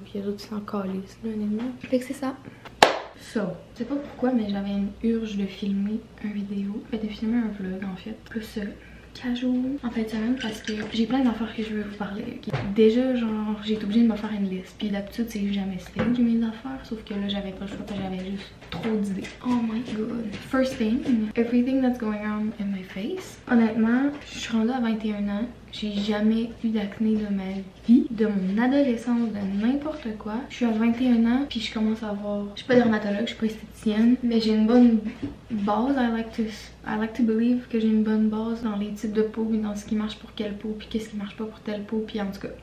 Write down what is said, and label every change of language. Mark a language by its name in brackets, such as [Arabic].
[French] Puis les autres, c'est en calice, là, honnêtement. Fait que c'est ça. So, je sais pas pourquoi, mais j'avais une urge de filmer une vidéo. De filmer un vlog, en fait. Plus casual en fin de semaine parce que j'ai plein d'affaires que je veux vous parler. Okay? Déjà, genre, j'ai été obligée de me faire une liste. Puis d'habitude, c'est jamais ça que mes affaires. Sauf que là, j'avais pas le choix parce que j'avais juste trop d'idées. [English] Oh my god. First thing, everything that's going on in my face. [French] Honnêtement, je suis rendue à 21 ans. J'ai jamais eu d'acné de ma vie, de mon adolescence, de n'importe quoi. Je suis à 21 ans, puis je commence à avoir... Je suis pas dermatologue, je suis pas esthéticienne, mais j'ai une bonne base. [English] I like to believe [French] que j'ai une bonne base dans les types de peau, dans ce qui marche pour quelle peau, puis qu'est-ce qui marche pas pour telle peau, puis en tout cas.